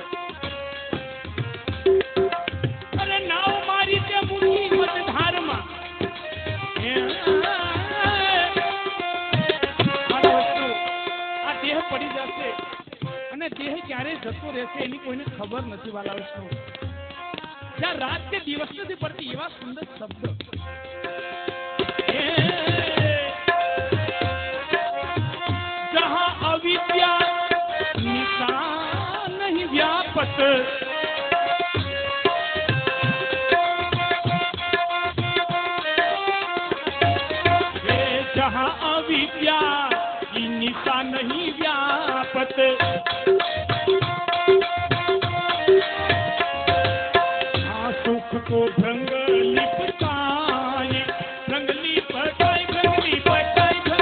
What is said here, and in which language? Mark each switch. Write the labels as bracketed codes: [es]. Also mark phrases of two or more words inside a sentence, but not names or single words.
[gu] અરે નાવ મારી તે મૂકી મતધારમાં, આ દેહ પડી જશે અને દેહ ક્યારે જતો રહેશે એની કોઈને ખબર નથી વાલા વૈષ્ણવ. જ્યાં રાત કે દિવસ નથી પડતી એવા સુંદર શબ્દ. [hi] जहाँ अविद्या निशा नहीं व्यापत, जहाँ अविद्या की निशा नहीं व्यापत, हाँ सुख को भ्रंग लिपटाए, भ्रंग लिपटाए, भ्रंग लिपटाए,